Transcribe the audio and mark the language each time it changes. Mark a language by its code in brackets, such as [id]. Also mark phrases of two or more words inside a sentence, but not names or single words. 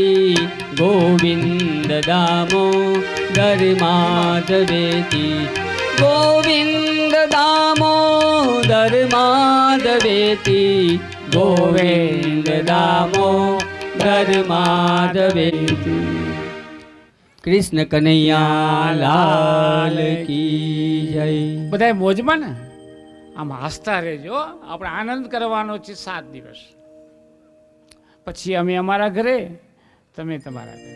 [sa] गोविन्द दामोदर माधवेति. गोविन्द दामोदर माधवेति. गोविन्द दामोदर माधवेति. [hi] कृष्ण कन्हैया लाल की जय. [gu] બધા મોજમાં ને આમ હસતા રહેજો. આપણે આનંદ કરવાનો છે 7 દિવસ. પછી અમે અમારા ઘરે, તમે તમારા ઘરે.